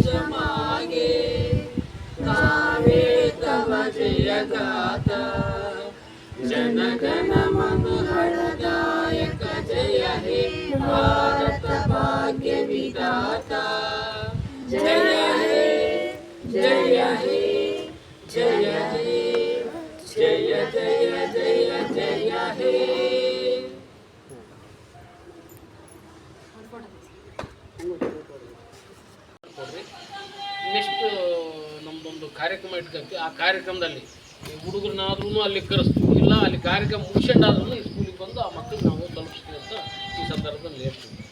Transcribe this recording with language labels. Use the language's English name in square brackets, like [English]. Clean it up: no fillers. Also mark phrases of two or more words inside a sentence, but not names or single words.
[Bangla] মাগে, গাহে তব জয় গাথা, জন গণ মনোহরদায়ক জয় হে ভারত ভাগ্য বিধাতা, জয় হে জয় হে জয় হে জয় জয় জয় জয় হে. [Kannada] ನೆಕ್ಸ್ಟ್ ನಮ್ದೊಂದು ಕಾರ್ಯಕ್ರಮ ಇಟ್ಕೊಂತೀವಿ. ಆ ಕಾರ್ಯಕ್ರಮದಲ್ಲಿ ಹುಡುಗರನ್ನಾದ್ರೂ ಅಲ್ಲಿ ಕರೆಸ್ತೀವಿ, ಇಲ್ಲ ಅಲ್ಲಿ ಕಾರ್ಯಕ್ರಮ ಮುಗಿಸ್ಕೊಂಡಾದ್ರೂ ಈ ಸ್ಕೂಲಿಗೆ ಬಂದು ಆ ಮಕ್ಕಳು ನಾವು ತಲುಪಿಸ್ತೀವಿ ಅಂತ ಈ ಸಂದರ್ಭದಲ್ಲಿ ಹೇಳ್ತೀವಿ.